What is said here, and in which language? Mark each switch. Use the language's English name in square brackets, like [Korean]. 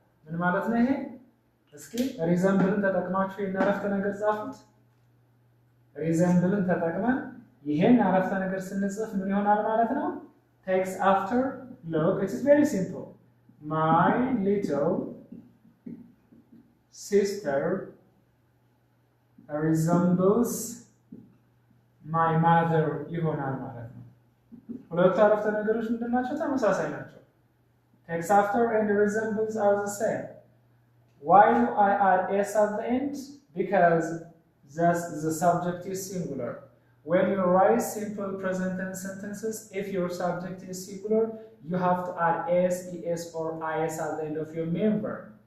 [Amharic] ምን ማለት ነው ይሄ? እስኪ ሪዘምብልን ተጠቅማችሁ ይሄን አረፍተ ነገር ጻፉት። ሪዘምብልን ተጠቅመን ይሄን አረፍተ ነገር ስንጽፍ ምን ይሆናል ማለት ነው? [English] Takes after. Look, it is very simple. My little sister resembles my mother [Amharic] ይሆናል ማለት ነው። ሁለቱ አረፍተ ነገሮች ምንድናቸው? ተመሳሳይ ናቸው። [English] Takes after and resembles are the same. Why do I add s at the end? Because the subject is singular. When you write simple present tense sentences, if your subject is singular, you have to add s, es, or is at the end of your main verb.